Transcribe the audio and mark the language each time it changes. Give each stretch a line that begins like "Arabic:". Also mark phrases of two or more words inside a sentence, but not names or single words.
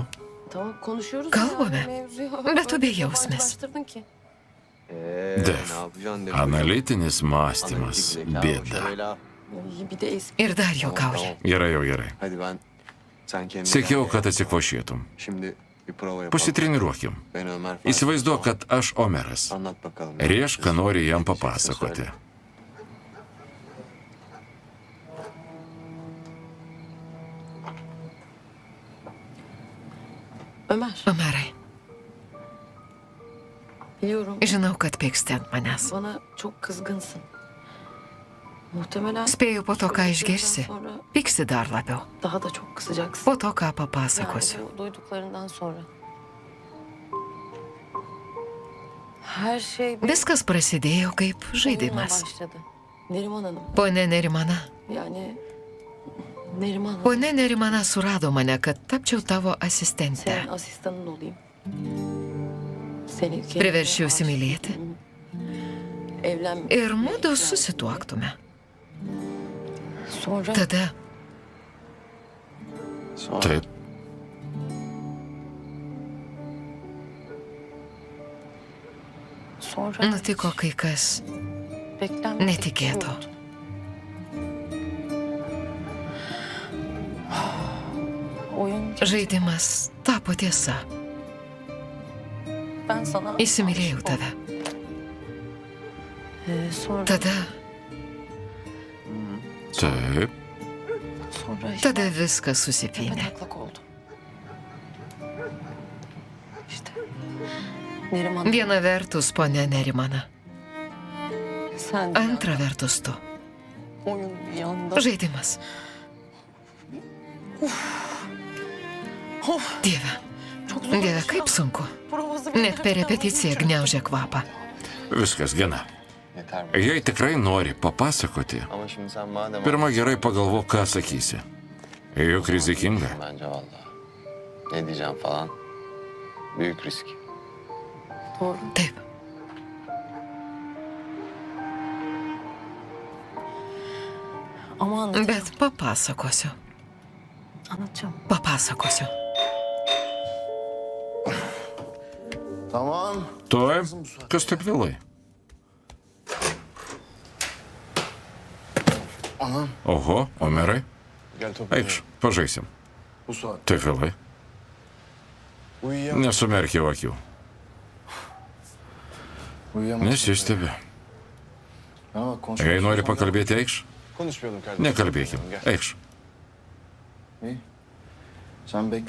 Turkish: Tamam konuşuyoruz
Lithuanian: Kalbame.
Turkish: ya, mevzuyu
Lithuanian: Bet tu
Turkish: öyle
Lithuanian: bejausmis.
Turkish: yabancılaştırdın ki. Dev. Ne yapacaksın Dev?
Lithuanian: Analitinis mąstymas.
Turkish: Analitik zeka,
Lithuanian: Bėda.
Turkish: şöyle al. İyi bir de eski.
Lithuanian: Ir dar juokauja. Gerai, jau gerai.
Turkish: Hadi sen kendin.
Lithuanian: Siekiau, kad atsikvošėtum.
Turkish: Şimdi bir prova yapalım.
Lithuanian: Pasitreniruokim.
Turkish: Ben Ömer Faruk.
Lithuanian: Įsivaizduok, kad aš Omeras.
Turkish: Anlat bakalım.
Lithuanian: Rėžk, ką nori jam papasakoti.
Turkish: Ömer
Lithuanian: Omerai,
Turkish: biliyorum
Lithuanian: žinau, kad pyksti ant manęs.
Turkish: bana çok kızgınsın. Muhtemelen
Lithuanian: Spėju, po to, ką išgirsi,
Turkish: sonra
Lithuanian: pyksi dar labiau.
Turkish: daha da çok kızacaksın.
Lithuanian: Po to, ką
Turkish: Yani
Lithuanian: papasakosiu.
Turkish: bu duyduklarından sonra. Her şey bir
Lithuanian: Viskas prasidėjo kaip
Turkish: oyunla
Lithuanian: žaidimas.
Turkish: başladı. Neriman Hanım.
Lithuanian: Pone Nerimana.
Turkish: Yani Neriman Hanım.
Lithuanian: Pone Nerimana surado mane, kad tapčiau tavo asistente.
Turkish: Senin asistanın olayım. Seni
Lithuanian: Priveršiu įsimylėti.
Turkish: Evlen.
Lithuanian: Ir mudu susituoktume.
Turkish: Sonra
Lithuanian: Tada
Turkish: Sonra.
Lithuanian: Taip,
Turkish: sonra
Lithuanian: nutiko kai kas
Turkish: beklenmedik
Lithuanian: netikėto.
Turkish: bir şey oldu. Oyun
Lithuanian: Žaidimas tapo tiesa.
Turkish: ben sana
Lithuanian: Įsimylėjau
Turkish: aşık
Lithuanian: tave.
Turkish: oldum. Sonra
Lithuanian: Tada, taip.
Turkish: sonra işte
Lithuanian: tada viskas susipynė.
Turkish: taklak oldum. İşte Neriman
Lithuanian: Viena vertus, ponė Nerimana.
Turkish: sen de
Lithuanian: Antra vertus tu.
Turkish: oyun bir yanda.
Lithuanian: Žaidimas. Dieve,
Turkish: Çok zor.
Lithuanian: Dieve, kaip sunku.
Turkish: Provası bile
Lithuanian: Net per repeticiją gniaužia kvapą. Viskas gana.
Turkish: Yeter mi?
Lithuanian: Jei tikrai nori papasakoti,
Turkish: Ama şimdi sen madem...
Lithuanian: pirmą gerai pagalvok, ką sakysi. Juk rizikinga.
Turkish: Bence vallahi. ne diyeceğim falan. Büyük risk. Doğru.
Lithuanian: Taip.
Turkish: Ama anlatacağım.
Lithuanian: Bet papasakosiu.
Turkish: Anlatacağım.
Lithuanian: Papasakosiu.
Turkish: Tamam.
Lithuanian: Tuoj, kas taip vėlai?
Turkish: Anam.
Lithuanian: Oho, Omerai,
Turkish: Gel top.
Lithuanian: eikš, pažaisim.
Turkish: Bu saat.
Lithuanian: Taip vėlai.
Turkish: Uyuyamam.
Lithuanian: Nesumerkiau akių.
Turkish: Uyuyamam.
Lithuanian: Nesistebi.
Turkish: Bana bak konuş.
Lithuanian: Jei nori pakalbėti, eikš.
Turkish: Konuşmayalım kardeşim.
Lithuanian: Nekalbėkim,
Turkish: Gel.
Lithuanian: eikš.
Turkish: İyi. Sen bekle.